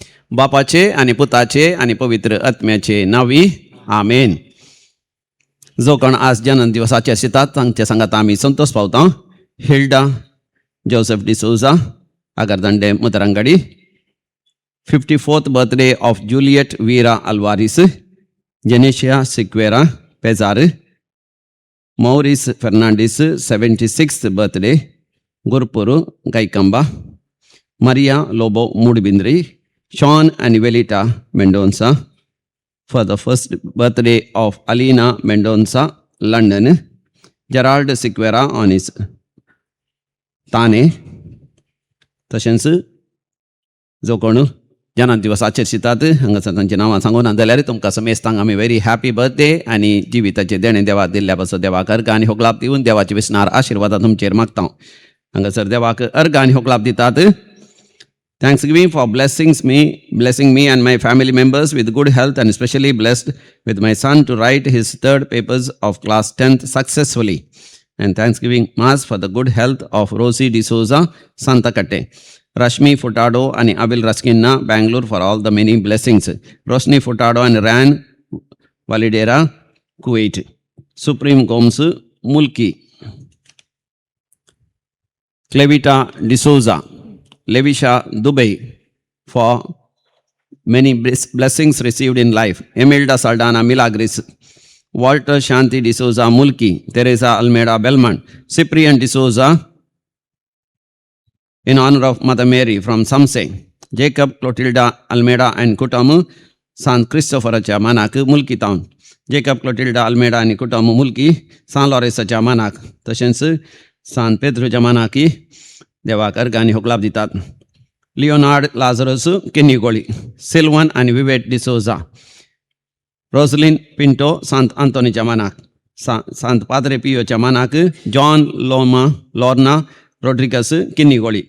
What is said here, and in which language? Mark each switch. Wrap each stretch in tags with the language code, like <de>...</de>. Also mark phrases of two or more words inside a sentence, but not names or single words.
<kok>बापाचे आणि पुताचे आणि पवित्र आत्म्याचे नावी आमेन. जो कोण आज जन्मदिवसाचे आसतात तांच्या सांगात आमी संतोष पावता. हिल्डा जोसेफ डिसोजा आगारदांडे मुतरांगडी.</kok> <en>54th birthday of Juliet Vera Alvarez, Genesia Sequeira Pezar. Maurice Fernandez 76th birthday, Gurpuru Gaikamba. Maria Lobo Mudbindri, Sean and Velita Mendonça. For the first birthday of Alina Mendonça, London. Gerald Sequeira on his Tane.</en> <kok>तशेंच जो कोण जन्मदिवस आचरतात हांगासर तांचे नांवां सांगून जाल्यार तुमकां समेस्तांक आमी</kok> <en>very happy birthday</en> <kok>आनी जिविताचे देणे देवाक दिल्ल्या पासून देवाक अर्घ आनी होगलाप दिवन देवाचे विस्नार आशिर्वाद तुमचेर मागता. हांगासर देवाक अर्घ आनी होगलाप दितात.</kok> <en>thanks giving फॉर blessing me and my family members with good health and especially blessed with my son to write his third papers of class 10th successfully. And Thanksgiving Mass for the good health of Rosie D'Souza, Santa Cate. Rashmi Furtado and Abil Raskinna, Bangalore, for all the many blessings. Rosni Furtado and Ran Validera, Kuwait. Supreme Gomes, Mulki. Clevita D'Souza, Levisha, Dubai, for many blessings received in life. Emilda Saldana Milagris. Walter Shanti D'Souza Mulki, Teresa Almeida Belmont, Cyprian D'Souza in honor of Mother Mary from Samse, Jacob Clotilda Almeida and Kutamu, San Christopher Manak Mulki Town, Jacob Clotilda Almeida and Kutamu Mulki, San Lorenzo Manak, तशेंच San Pedro Jamanaki,</en> <kok>देवाक अर्घ आनी होगलाप दितात. लिओनार्ड लाझरस केनिगोळी, सिल्वन आणि विवेट डिसोजा. रोसलिन पिंटो सांत आंतोनीच्या मानाक, सांत पाद्रे पियोच्या मानाक जॉन लॉर्ना रोड्रिगस किन्नीगोळी.</kok>